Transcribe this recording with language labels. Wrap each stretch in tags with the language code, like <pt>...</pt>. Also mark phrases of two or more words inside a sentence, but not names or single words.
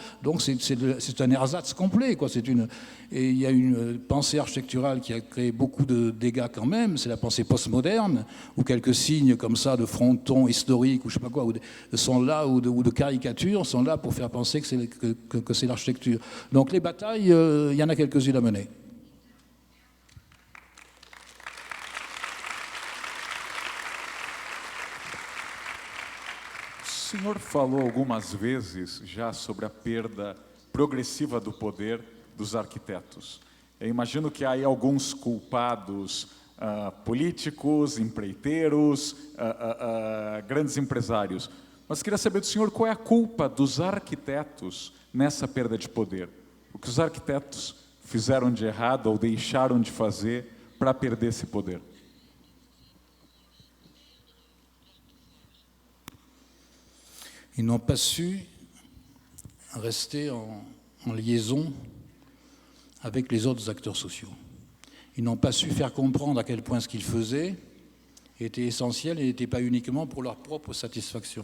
<fr>Donc c'est un ersatz complet, quoi. Et il y a une pensée architecturale qui a créé beaucoup de dégâts quand même, c'est la pensée postmoderne, où quelques signes comme ça de fronton historique ou je sais pas quoi, sont là, ou de caricatures, sont là pour faire penser que c'est l'architecture. Donc les batailles, il y en a quelques-unes à mener.</fr> <pt>O senhor falou algumas vezes já sobre a perda progressiva do poder dos arquitetos. Eu imagino que há aí alguns culpados políticos, empreiteiros, grandes empresários. Mas queria saber do senhor qual é a culpa dos arquitetos nessa perda de poder. O que os arquitetos fizeram de errado ou deixaram de fazer para perder esse poder?</pt> <fr>Ils n'ont pas su rester en liaison avec les autres acteurs sociaux. Ils n'ont pas su faire comprendre à quel point ce qu'ils faisaient était essentiel et n'était pas uniquement pour leur propre satisfaction.</fr>